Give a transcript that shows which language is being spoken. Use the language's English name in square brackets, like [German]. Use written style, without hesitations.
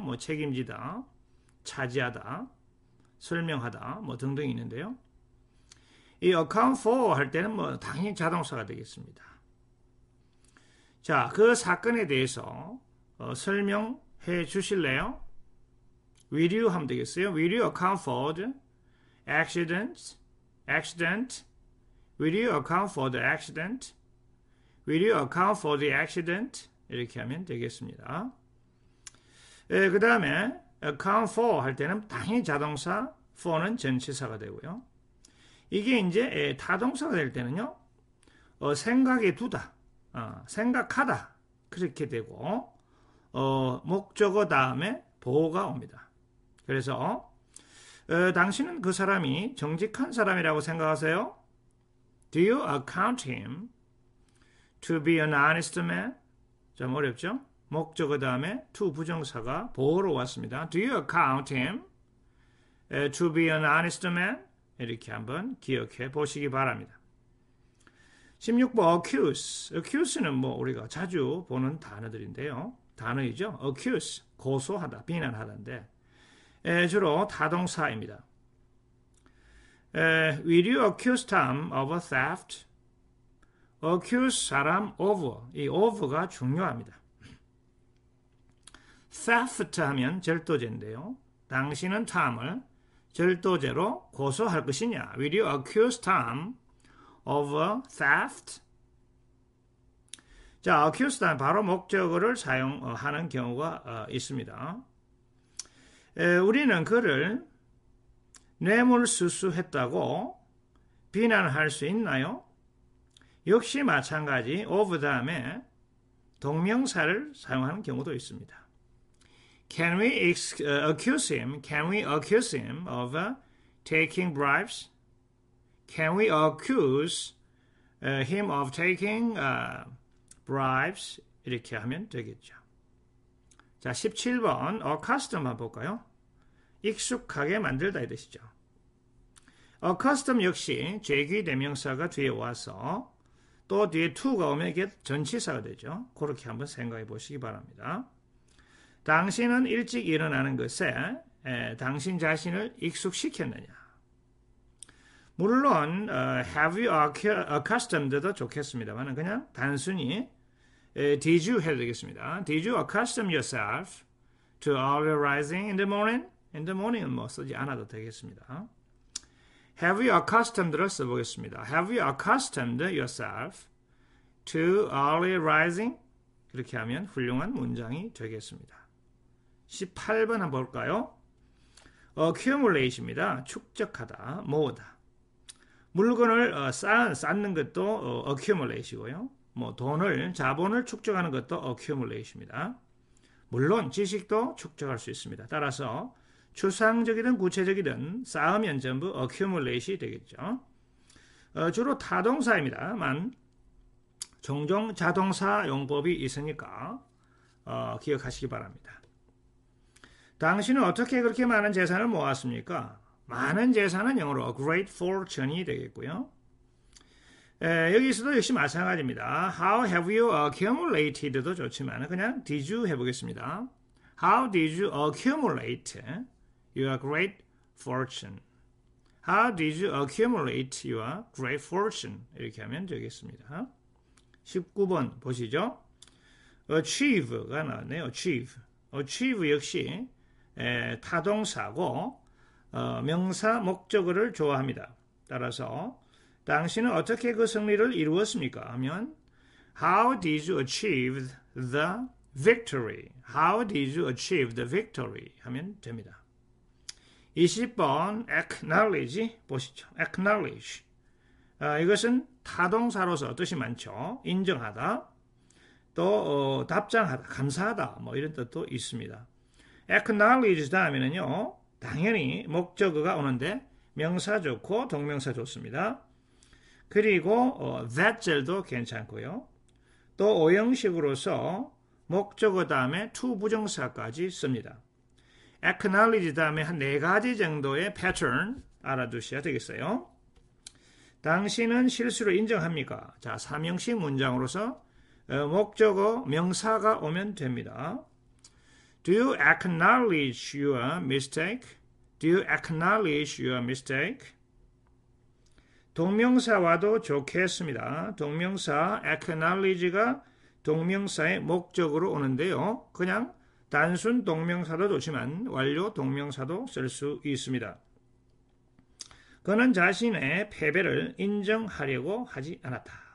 [Korean] 뭐 책임지다, 차지하다, 설명하다 뭐 등등 있는데요. 이 account for 할 때는 뭐 당연히 자동사가 되겠습니다. 자, 그 사건에 대해서 설명해 주실래요? [English] Will you [Korean] 하면 되겠어요. [English] Will you account for the accident? Will you account for the accident? Will you account for the accident? [Korean] 이렇게 하면 되겠습니다. 그 다음에 account for 할 때는 당연히 자동사, for는 전치사가 되고요. 이게 이제 타동사가 될 때는요. 생각에 두다, 생각하다 그렇게 되고 목적어 다음에 보호가 옵니다. 그래서 당신은 그 사람이 정직한 사람이라고 생각하세요? [English] Do you account him to be an honest man? [Korean] 좀 어렵죠? 목적어 다음에 to 부정사가 보호로 왔습니다. [English] Do you account him to be an honest man? [Korean] 이렇게 한번 기억해 보시기 바랍니다. 16번 accuse. accuse는 뭐 우리가 자주 보는 단어들인데요. 단어이죠. accuse, 고소하다, 비난하다인데 주로 타동사입니다. [English] Will you accuse Tom of a theft? [Korean] accuse 사람 of, 이 of가 중요합니다. theft 하면 절도죄인데요. 당신은 탐을 절도죄로 고소할 것이냐? [English] Will you accuse Tom of a theft? [Korean] 자, accuse 다음 바로 목적어를 사용하는 경우가 있습니다. 우리는 그를 뇌물수수했다고 비난할 수 있나요? 역시 마찬가지 of 다음에 동명사를 사용하는 경우도 있습니다. [English] Can we accuse him? Can we accuse him of taking bribes? Can we accuse him of taking bribes? [Korean] 이렇게 하면 되겠죠. 자, 17번 accustom 한번 볼까요? 익숙하게 만들다 이 뜻이죠. accustom 역시 죄기대명사가 뒤에 와서 또 뒤에 to가 오면 이게 전치사가 되죠. 그렇게 한번 생각해 보시기 바랍니다. 당신은 일찍 일어나는 것에 당신 자신을 익숙시켰느냐? 물론 [English] have you accustomed [Korean] 도 좋겠습니다만 그냥 단순히 [English] did you [Korean] 해도 되겠습니다. [English] Did you accustom yourself to early rising in the morning? In the morning [Korean] 은 뭐 쓰지 않아도 되겠습니다. [English] Have you accustomed를 [Korean] 써보겠습니다. [English] Have you accustomed yourself to early rising? [Korean] 이렇게 하면 훌륭한 문장이 되겠습니다. 18번 한번 볼까요? accumulate입니다. 축적하다, 모으다. 물건을 쌓는 것도 accumulate이고요. 뭐 돈을, 자본을 축적하는 것도 accumulate입니다. 물론 지식도 축적할 수 있습니다. 따라서 추상적이든 구체적이든 쌓으면 전부 accumulate이 되겠죠. 주로 타동사입니다만 종종 자동사 용법이 있으니까 기억하시기 바랍니다. 당신은 어떻게 그렇게 많은 재산을 모았습니까? 많은 재산은 영어로 [English] a great fortune [Korean] 이 되겠고요. 여기서도 역시 마찬가지입니다. [English] How have you accumulated도 [Korean] 좋지만 그냥 [English] did you [Korean] 해보겠습니다. [English] How did you accumulate your great fortune? How did you accumulate your great fortune? [Korean] 이렇게 하면 되겠습니다. 19번 보시죠. achieve가 나왔네요. achieve 역시 타동사고 명사 목적어를 좋아합니다. 따라서 당신은 어떻게 그 승리를 이루었습니까? 하면 [English] How did you achieve the victory? How did you achieve the victory? [Korean] 하면 됩니다. 20번 acknowledge 보시죠. acknowledge 이것은 타동사로서 뜻이 많죠. 인정하다, 또 답장하다, 감사하다 뭐 이런 뜻도 있습니다. acknowledge 다음에는요. 당연히 목적어가 오는데 명사 좋고 동명사 좋습니다. 그리고 that절도 괜찮고요. 또 오형식으로서 목적어 다음에 to 부정사까지 씁니다. acknowledge 다음에 한 4가지 정도의 패턴 알아두셔야 되겠어요. 당신은 실수를 인정합니까? 자, 3형식 문장으로서 목적어 명사가 오면 됩니다. [English] Do you acknowledge your mistake? Do you acknowledge your mistake? [Korean] 동명사와도 좋겠습니다. 동명사 acknowledge가 동명사의 목적으로 오는데요. 그냥 단순 동명사도 좋지만 완료 동명사도 쓸 수 있습니다. 그는 자신의 패배를 인정하려고 하지 않았다.